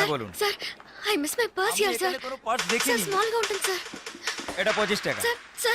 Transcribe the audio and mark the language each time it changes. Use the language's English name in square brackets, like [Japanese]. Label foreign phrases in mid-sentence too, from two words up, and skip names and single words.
[Bangla] বলুন। স্যার, [English] I miss my purse here, sir. [Bangla] কোনো পার্স স্যার, দেখিনি। [Telugu] স্মল గా ఉంటుంది স্যার. [Bangla] এটা 25 টাকা। স্যার স্যার,